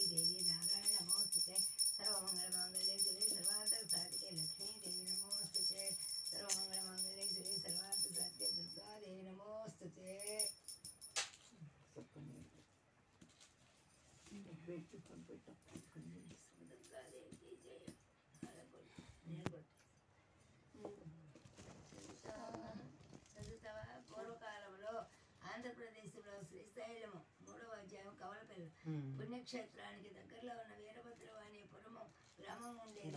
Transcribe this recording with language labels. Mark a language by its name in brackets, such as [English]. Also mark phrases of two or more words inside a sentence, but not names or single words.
[Sanskrit] देवी नारायण नमोस्तुते सर्वमंगल मांगल्ये शिवे सर्वार्थ साधिके लक्ष्मी देवी नमोस्तुते सर्वमंगल मांगल्ये शिवे सर्वार्थ साधिके दुर्गा देवी नमोस्तुते [Hindi] दुर्गा देवी की जय [Telugu] చదువుతావా పూర్వకాలంలో ఆంధ్రప్రదేశ్లో శ్రీశైలము 3వ అధ్యాయం కవలపల్లి పుణ్యక్షేత్రానికి దగ్గరలో ఉన్న వీరభద్రం అనే గ్రామం ఉండేది.